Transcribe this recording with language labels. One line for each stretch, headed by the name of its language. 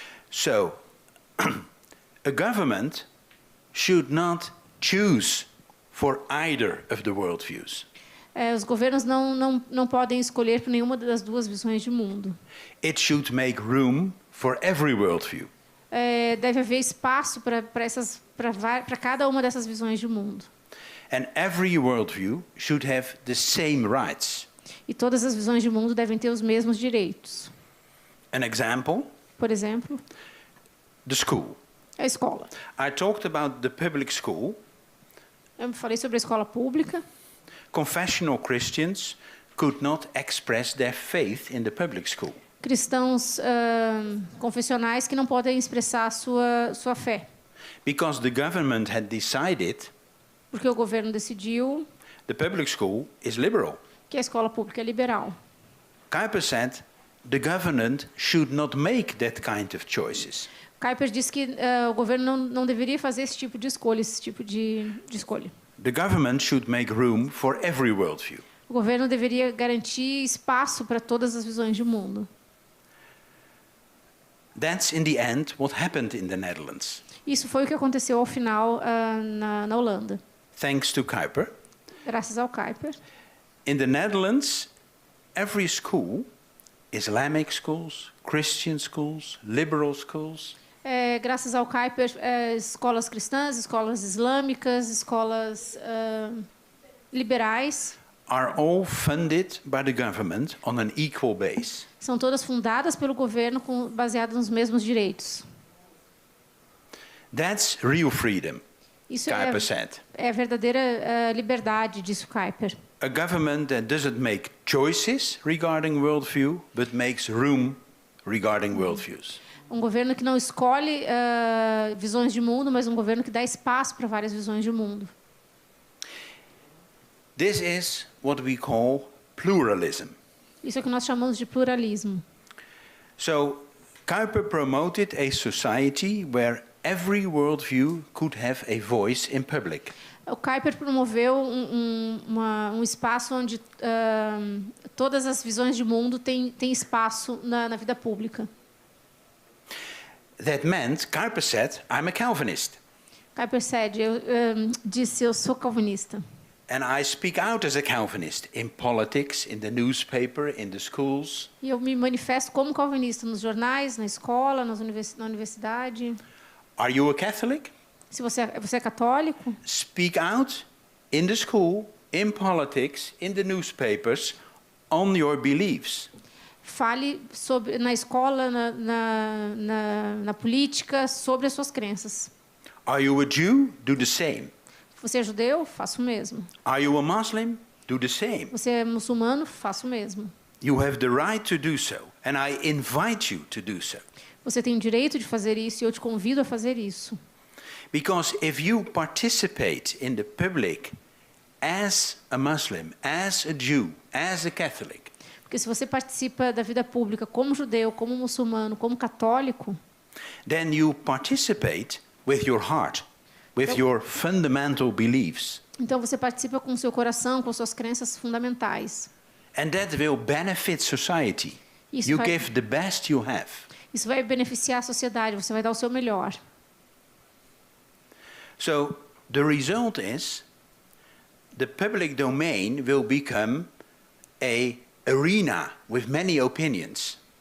English: So, a government should not choose for either of the worldviews.
Portuguese: Os governos não podem escolher por nenhuma das duas visões de mundo.
English: It should make room for every worldview.
Portuguese: Deve haver espaço para cada uma dessas visões de mundo.
English: And every worldview should have the same rights.
Portuguese: E todas as visões de mundo devem ter os mesmos direitos.
English: An example,
Portuguese: Por exemplo,
English: the school.
Portuguese: a escola.
English: I talked about the public school.
Portuguese: Eu falei sobre a escola pública.
English: Confessional Christians could not express their faith in the public school.
Portuguese: Cristãos confessionais que não podem expressar a sua fé.
English: Because the government had decided
Portuguese: Porque o governo decidiu
English: the public school is liberal.
Portuguese: que a escola pública é liberal.
English: Kuyper said the government should not make that kind of choices.
Portuguese: Kuyper disse que o governo não deveria fazer esse tipo de escolha, escolha.
English: The government should make room for every worldview.
Portuguese: O governo deveria garantir espaço para todas as visões de mundo.
English: That's in the end what happened in the Netherlands.
Portuguese: Isso foi o que aconteceu ao final na Holanda,
English: Thanks to Kuyper.
Portuguese: graças ao Kuyper.
English: In the Netherlands, every school, Islamic schools, Christian schools, liberal schools,
Portuguese: Graças ao Kuyper, escolas cristãs, escolas islâmicas, escolas liberais,
English: are all funded by the government on an equal base.
Portuguese: são todas fundadas pelo governo baseadas nos mesmos direitos.
English: That's real freedom,
Portuguese: Isso
English: Kuyper said.
Portuguese: é a verdadeira liberdade, disse o Kuyper.
English: A government that doesn't make choices regarding worldview, but makes room regarding worldviews.
Portuguese: Um governo que não escolhe visões de mundo, mas um governo que dá espaço para várias visões de mundo.
English: This is what we call pluralism.
Portuguese: Isso é o que nós chamamos de pluralismo.
English: So, Kuyper promoted a society where every worldview could have a voice in public.
Portuguese: O Kuyper promoveu um espaço onde todas as visões de mundo têm espaço na vida pública.
English: That meant, Kuyper said, I'm a Calvinist.
Portuguese: Kuyper disse, eu sou calvinista.
English: And I speak out as a Calvinist in politics, in the newspaper, in the schools.
Portuguese: E eu me manifesto como calvinista nos jornais, na escola, na universidade.
English: Are you a Catholic?
Portuguese: Se você é católico,
English: Speak out in the school, in politics, in the newspapers, on your beliefs.
Portuguese: fale na escola, na política, sobre as suas crenças.
English: Are you a Jew? Do the same.
Portuguese: Você é judeu? Faça o mesmo.
English: Are you a Muslim? Do the same.
Portuguese: Você é muçulmano? Faça o mesmo.
English: You have the right to do so, and I invite you to do so.
Portuguese: Você tem o direito de fazer isso e eu te convido a fazer isso.
English: Because if you participate in the public as a Muslim, as a Jew, as a Catholic,
Portuguese: Porque se você participa da vida pública como judeu, como muçulmano, como católico,
English: then you participate with your heart, with your fundamental beliefs.
Portuguese: então você participa com o seu coração, com suas crenças fundamentais.
English: And that will benefit society. You give the best you have.
Portuguese: Isso vai beneficiar a sociedade, você vai dar o seu melhor.
English: So the result is the public domain will become a arena with many opinions.